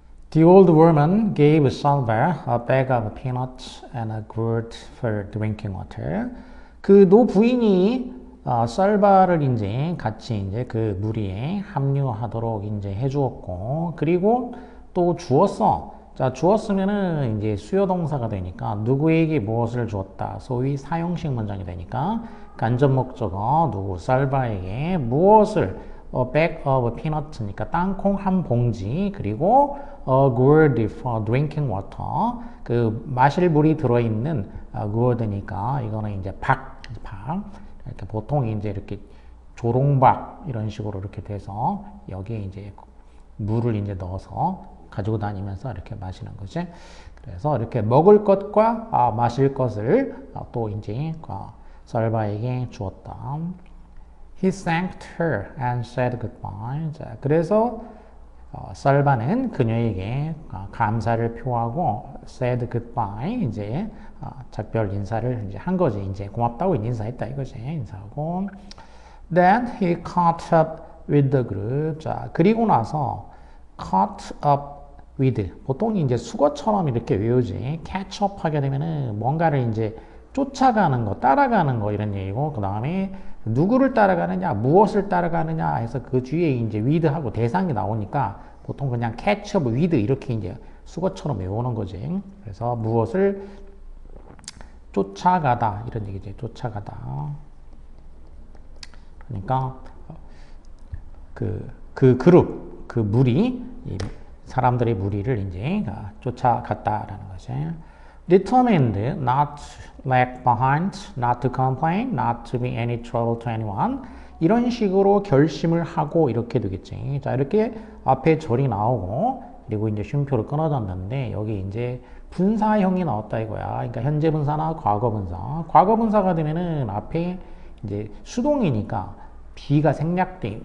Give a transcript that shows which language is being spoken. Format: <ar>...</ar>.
<en>The old woman gave Salva a bag of peanuts and a gourd for drinking water.</en> <ko>그 노 부인이 썰바를 이제 같이 이제 그 무리에 합류하도록 이제 해주었고, 그리고 또 주었어. 자, 주었으면은 이제 수요 동사가 되니까 누구에게 무엇을 주었다. 소위 사용식 문장이 되니까 간접 목적어 누구 썰바에게 무엇을</ko> <en>a bag of peanuts</en> <ko>니까 땅콩 한 봉지, 그리고</ko> <en>a gourd for drinking water</en> <ko>그 마실 물이 들어있는 gourd니까 이거는 이제 박 이렇게 보통 이제 이렇게 조롱박 이런 식으로 이렇게 돼서 여기에 이제 물을 이제 넣어서 가지고 다니면서 이렇게 마시는 거지. 그래서 이렇게 먹을 것과 마실 것을 또 이제 썰바에게 주었다.</ko> <en>He thanked her and said goodbye.</en> <ko>자, 그래서 썰바는 그녀에게 감사를 표하고</ko> <en>said goodbye</en> <ko>이제 작별 인사를 이제 한 거지. 이제 고맙다고 인사했다 이거지. 인사하고</ko> <en>then he caught up with the group.</en> <ko>자, 그리고 나서</ko> <en>caught up with</en> <ko>보통 이제 수거처럼 이렇게 외우지.</ko> <en>catch up</en> <ko>하게 되면은 뭔가를 이제 쫓아가는 거, 따라가는 거 이런 얘기고, 그 다음에 누구를 따라가느냐, 무엇을 따라가느냐 해서 그 뒤에 이제 with하고 대상이 나오니까 보통 그냥</ko> <en>catch up with</en> <ko>이렇게 이제 수거처럼 외우는 거지. 그래서 무엇을 쫓아가다 이런 얘기지. 쫓아가다. 그러니까 그 그룹, 그 무리, 사람들의 무리를 이제 쫓아갔다라는 거지.</ko> <en>Determined not to lag behind, not to complain, not to be any trouble to anyone.</en> <ko>이런 식으로 결심을 하고 이렇게 되겠지. 자, 이렇게 앞에 절이 나오고, 그리고 이제 쉼표로 끊어졌는데, 여기 이제 분사형이 나왔다 이거야. 그러니까 현재 분사나 과거 분사. 과거 분사가 되면은 앞에 이제 수동이니까 B가 생략돼.</ko>